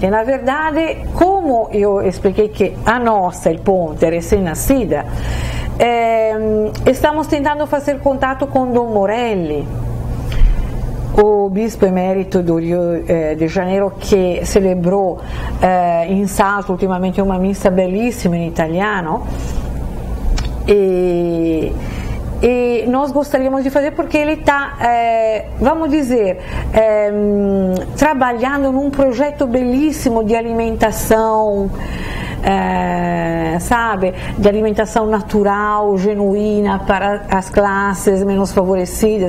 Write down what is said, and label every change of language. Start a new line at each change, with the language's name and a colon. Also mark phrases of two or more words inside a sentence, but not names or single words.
Portuguese: Na verdade, como eu expliquei que a nossa, il Ponte, é recém-nascida, estamos tentando fazer contato com Dom Morelli, o bispo emérito do Rio de Janeiro, que celebrou em Salto ultimamente uma missa
Italian: bellissima in italiano,
Portuguese: e nós gostaríamos de fazer porque ele está, vamos dizer, trabalhando num projeto belíssimo de alimentação, de alimentação natural, genuína para as classes menos favorecidas.